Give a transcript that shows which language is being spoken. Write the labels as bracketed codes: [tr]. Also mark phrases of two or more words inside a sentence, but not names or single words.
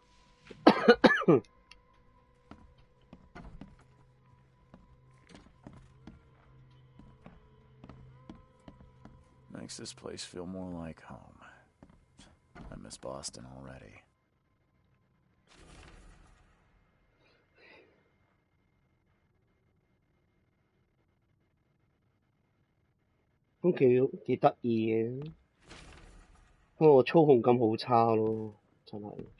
[en] Makes this place feel more like home. I miss Boston already. [yue] 都幾得意嘅，不過我操控感好差咯，真係。